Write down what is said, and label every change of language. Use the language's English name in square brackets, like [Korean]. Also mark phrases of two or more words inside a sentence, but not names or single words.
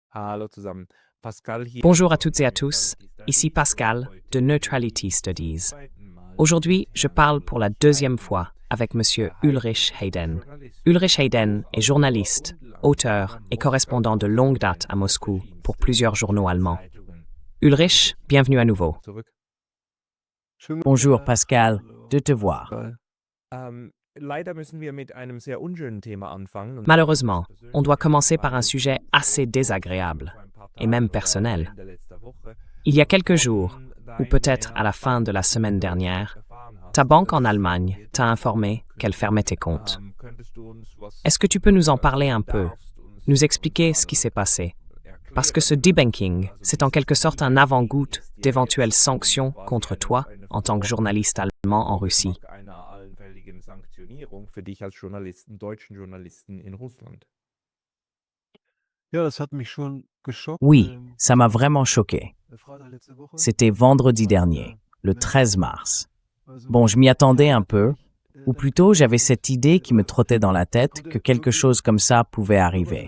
[German] Hallo zusammen. Pascal hier. [French] Bonjour à toutes et à tous, ici Pascal de Neutrality Studies. Aujourd'hui, je parle pour la deuxième fois avec Monsieur Ulrich Hayden. Ulrich Hayden est journaliste, auteur et correspondant de longue date à Moscou pour plusieurs journaux allemands. Ulrich, bienvenue à nouveau. Bonjour Pascal, de te voir. [German] Leider müssen wir mit einem sehr unschönen Thema anfangen. [French] Malheureusement, on doit commencer par un sujet assez désagréable, et même personnel. Il y a quelques jours, ou peut-être à la fin de la semaine dernière, ta banque en Allemagne t'a informé qu'elle fermait tes comptes. Est-ce que tu peux nous en parler un peu, nous expliquer ce qui s'est passé? Parce que ce debanking, c'est en quelque sorte un avant-goût d'éventuelles sanctions contre toi en tant que journaliste allemand en Russie. [German] Für dich als Journalisten, deutschen Journalisten in Russland. [French] Oui, ça m'a vraiment choqué. C'était vendredi dernier, le 13 mars. Bon, je m'y attendais un peu, ou plutôt j'avais cette idée qui me trottait dans la tête que quelque chose comme ça pouvait arriver.